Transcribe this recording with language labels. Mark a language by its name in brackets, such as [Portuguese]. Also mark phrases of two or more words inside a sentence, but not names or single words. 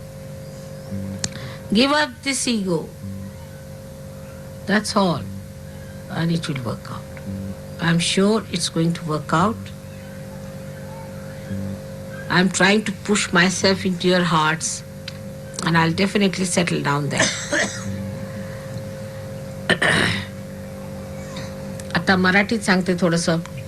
[English] Give up this ego. That's all. And it will work out. I'm sure it's going to work out. I'm trying to push myself into your hearts, and I'll definitely settle down there. [Marathi] आता मराठीत सांगते थोडंसं.